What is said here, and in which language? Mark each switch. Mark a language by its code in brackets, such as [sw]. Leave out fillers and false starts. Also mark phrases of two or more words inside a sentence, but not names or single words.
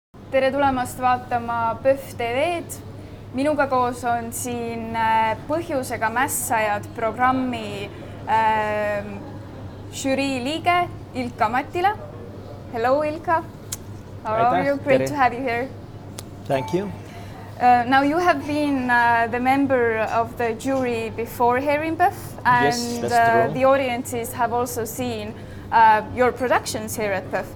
[et] tere tulemast vaatama PÖFF TV-d. Minuga koos on siin põhjusega mässajad programmi žürii liige Ilkka Matila. [en] Hello Ilkka. How are you? Great to have you here. Thank you. Now you have been the member of the jury before here in PÖFF, and Yes, that's true. The audiences have also seen your productions here at PÖFF.